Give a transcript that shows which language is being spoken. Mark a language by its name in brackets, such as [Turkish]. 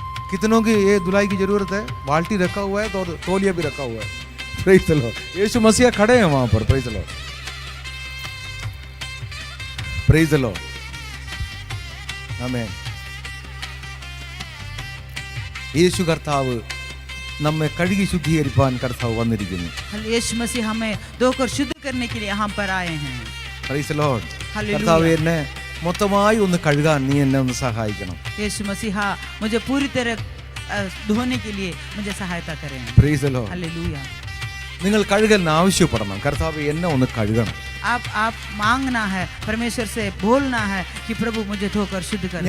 [Hindi] कितनों की ये दुलाई की जरूरत है? बाल्टी रखा हुआ है तो तौलिया भी रखा हुआ है। [English] Praise the Lord. [Hindi] यीशु मसीह खड़े हैं वहां पर। [English] praise the Lord, praise the Lord, [Hindi] आमेन। [Malayalam] യേശു കർത്താവ് നമ്മെ കഴുകി ശുദ്ധീകരിപ്പാൻ കർത്താവ് വന്നിരിക്കുന്നു. [Hindi] यीशु मसीह हमें धोकर शुद्ध करने के लिए यहाँ पर आए हैं. [English] Praise the Lord. Hallelujah. [Malayalam] കർത്താവ് എന്നെ മൊത്തമായി ഒന്ന് കഴുകാൻ നീ എന്നെ ഒന്ന് സഹായിക്കണം. [Hindi] यीशु मसीहा मुझे पूरी तरह धोने के लिए मुझे सहायता करें. [English] Praise the Lord. [Hindi] हालेलुया. [Malayalam] നിങ്ങൾ കഴുകലിന് ആവശ്യപ്പെടണം. കർത്താവ് എന്നെ ഒന്ന് കഴുകണം. [Hindi] आप मांगना है, परमेश्वर से बोलना है कि प्रभु मुझे धोकर शुद्ध कर दो.